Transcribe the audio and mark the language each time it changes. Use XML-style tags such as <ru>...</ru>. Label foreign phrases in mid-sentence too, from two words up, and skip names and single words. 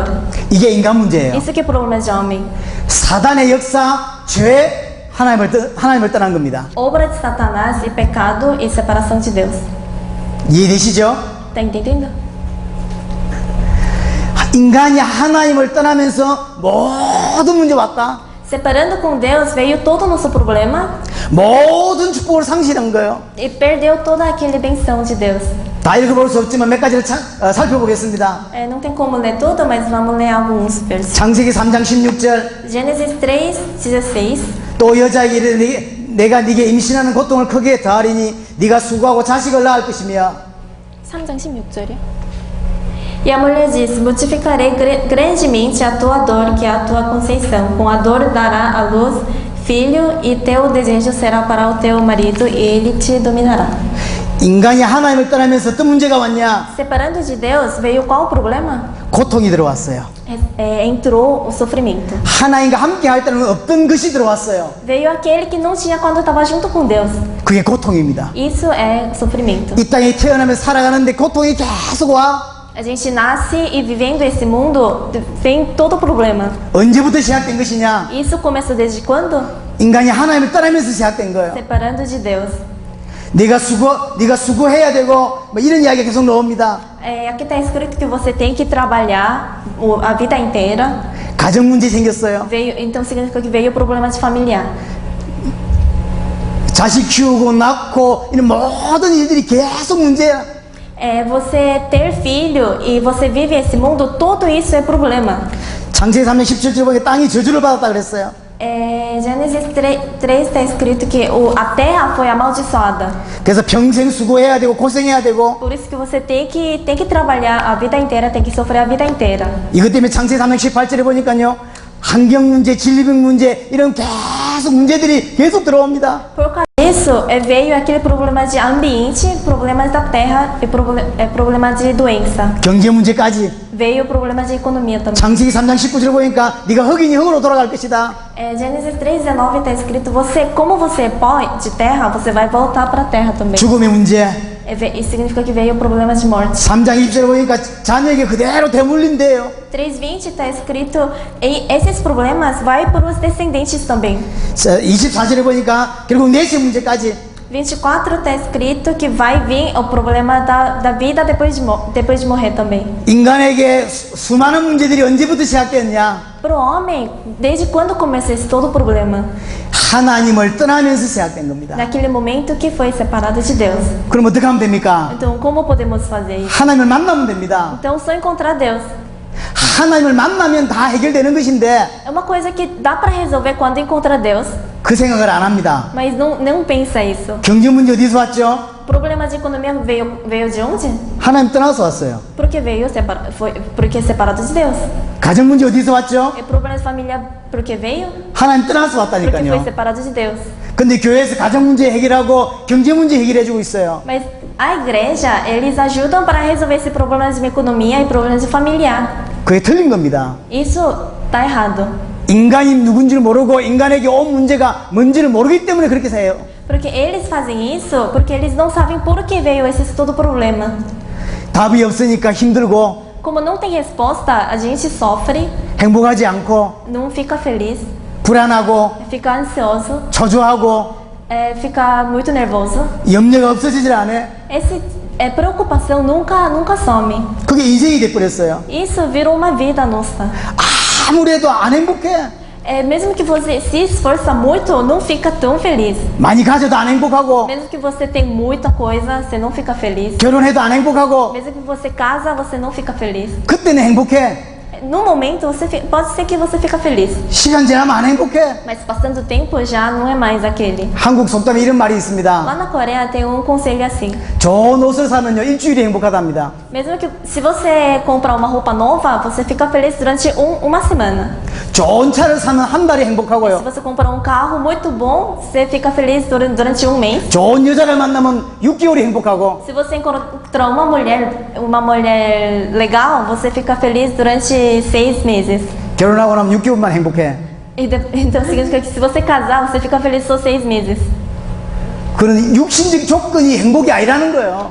<ko>이게 인간 문제예요.</ko> <pt>Isso que é problema de homem.</pt> <ko>사단의 역사, 죄, 하나님을 떠난 겁니다.</ko> <pt>Obra de Satanás e pecado e separação de Deus.</pt> <ko>이해되시죠?</ko> <pt>Tá entendendo?</pt> <ko>인간이 하나님을 떠나면서 모든 문제 왔다.</ko> <pt>Separando com Deus veio todo o nosso problema</pt> <ko>모든 축복을 상실한 거예요.</ko> <pt>e perdeu toda aquela benção de Deus.</pt> <ko>다 읽어볼 수 없지만 몇 가지를 살펴보겠습니다.</ko> <pt>Não tem como ler tudo, mas vamos ler alguns versículos.</pt> <ko>창세기 3장 16절.</ko> <pt>Gênesis 3:16.</pt> <ko>또 여자에게 이르되 내가 네게 임신하는 고통을 크게 더하리니 네가 수고하고 자식을 낳을 것이며. 3장 16절이요.</ko> <pt>E a mulher disse: multiplicarei grandemente a tua dor, que é a tua conceição. Com a dor dará à luz filho, e teu desejo será para o teu marido, e ele te dominará.</pt> <ko>인간이 하나님을 떠나면서 어떤 문제가 왔냐?</ko> <pt>Separando de Deus, veio qual o problema?</pt> <ko>고통이 들어왔어요.</ko> <pt>Entrou o sofrimento.</pt> <ko>하나님과 함께 할 때는 없던 것이 들어왔어요.</ko> <pt>Veio aquele que não tinha quando estava junto com Deus.</pt> <ko>그게 고통입니다.</ko> <pt>Isso é sofrimento.</pt> <ko>이 땅에 태어나면서 살아가는데 고통이 계속 와.</ko> <pt>A gente nasce e vivendo esse mundo, vem todo o problema.</pt> <ko>언제부터 시작된 것이냐?</ko> <pt>Isso começou desde quando?</pt> <ko>인간이 하나님을 떠나면서 시작된 거예요.</ko> <pt>Separando de Deus.</pt> <ko>네가 수고해야 되고 뭐 이런 이야기가 계속 나옵니다.</ko> <pt>Aqui está escrito que você tem que trabalhar a vida inteira.</pt> <ko>가정 문제 생겼어요.</ko> <pt>Então significa que veio o problema de familiar.</pt> <ko>자식 키우고 낳고 이런 모든 일들이 계속 문제야.</ko> <pt>Você ter filho e você vive esse mundo, tudo isso é problema.</pt> <ko>창세기 3장 17절 보니까 땅이 저주를 받았다 그랬어요.</ko> <pt>Gênesis 3 está escrito que a terra foi amaldiçoada.</pt> <ko>그래서 평생 수고해야 되고 고생해야 되고</ko> <pt>Por isso que você tem que trabalhar a vida inteira, tem que sofrer a vida inteira.</pt> <ko>이것 때문에 창세기 3장 18절에 보니까요. 환경 문제, 질병 문제 이런 계속 문제들이 계속 들어옵니다.</ko> <pt>Por causa disso, veio aquele problema de ambiente, problemas da terra e problema de doença.</pt> <ko>경제 문제까지.</ko> <pt>Veio o problema de economia também.</pt> <ko>창세기 3장 19절 보니까 네가 흙이니 흙으로 돌아갈 것이다.</ko> <pt>Gênesis 3:19 está escrito: como você é pó de terra, você vai voltar para a terra também.</pt> <ko>죽음의 문제.</ko> <pt>Isso significa que veio o problema de morte.</pt> <ko>3장 20절에 보니까 자녀에게 그대로 되물린대요.</ko> <pt>3:20 está escrito: esses problemas vai para os descendentes também.</pt> <ko>24절에 보니까 결국 내세 문제까지.</ko> <pt>24 está escrito que vai vir o problema da vida depois de morrer também.</pt> <ko>인간에게 수많은 문제들이 언제부터 시작됐냐?</ko> <pt>Para o homem, desde quando começou esse todo o problema?</pt> <ko>하나님을 떠나면서 시작된 겁니다.</ko> <pt>Naquele momento que foi separado de Deus.</pt> <ko>그럼 어떻게 하면 됩니까?</ko> <pt>Então, como podemos fazer isso?</pt> <ko>하나님을 만나면 됩니다.</ko> <pt>Então, só encontrar Deus.</pt> <ko>하나님을 만나면 다 해결되는 것인데</ko> <pt>É uma coisa que dá para resolver quando encontra Deus,</pt> <ko>그 생각을 안 합니다.</ko> <pt>mas não pensa isso.</pt> <ko>경제 문제 어디서 왔죠?</ko> <pt>O problema de economia veio de onde?</pt> <ko>하나님 떠나서 왔어요.</ko> <pt>Porque porque separado de Deus.</pt> <ko>가정 문제 어디서 왔죠?</ko> <pt>E o problema de família porque veio?</pt> <ko>하나님 떠나서</ko> <pt>Porque foi</pt> <ko>왔다니까요.</ko> <pt>separado de Deus.</pt> <ko>근데 교회에서 가정 문제 해결하고 경제 문제 해결해주고 있어요.</ko> <pt>Mas a igreja, eles ajudam para resolver esse problema de economia e problemas de familiar.</pt> <ko>그게 틀린 겁니다.</ko> <pt>Isso tá errado.</pt> <ko>인간이 누군지를 모르고 인간에게 온 문제가 뭔지를 모르기 때문에 그렇게 해요.</ko> <pt>Porque eles fazem isso porque eles não sabem por que veio esse todo problema.</pt> <ko>답이 없으니까 힘들고</ko> <pt>Como não tem resposta, a gente sofre,</pt> <ko>행복하지 않고</ko> <pt>não fica feliz,</pt> <ko>불안하고</ko> <pt>fica ansioso,</pt> <ko>초조하고</ko> <pt>fica muito nervoso.</pt> <ko>염려가 없어지질 않아요.</ko> <pt>Preocupação nunca some.</pt> <ko>그게 인생이 돼버렸어요.</ko> <pt>Isso virou uma vida nossa.</pt> <ko>아무래도 안 행복해.</ko> <pt>Mesmo que você se esforça muito, não fica tão feliz.</pt> <ko>많이 가져도 안 행복하고</ko> <pt>Mesmo que você tem muita coisa, você não fica feliz.</pt> <ko>결혼해도 안 행복하고</ko> <pt>Mesmo que você casa, você não fica feliz.</pt> <ko>그때는 행복해.</ko> <pt>No momento, pode ser que você fica feliz.</pt> <ko>시간 지나면 안 행복해.</ko> <pt>Mas passando o tempo, já não é mais aquele.</pt> <ko>한국 속담에 이런 말이</ko> <pt>Lá</pt> <ko>있습니다.</ko> <pt>na Coreia tem um conselho assim.</pt> <ko>좋은 옷을 사면요 일주일이 행복하답니다.</ko> <pt>Mesmo que se você comprar uma roupa nova, você fica feliz durante uma semana.</pt> <ko>좋은 차를 사면 한 달이</ko> <pt>Se</pt> <ko>행복하고요.</ko> <pt>você comprar um carro muito bom, você fica feliz durante um mês.</pt> <ko>좋은 여자를 만나면 6개월이 행복하고</ko> <pt>Se você encontrar uma mulher legal, você fica feliz durante 6 meses.</pt> <ko>결혼하고 나면 6개월만 행복해.</ko> <pt>Então significa que se você casar, você fica feliz só 6 meses.</pt> <ko>그런 육신적 조건이 행복이 아니라는 거예요.</ko>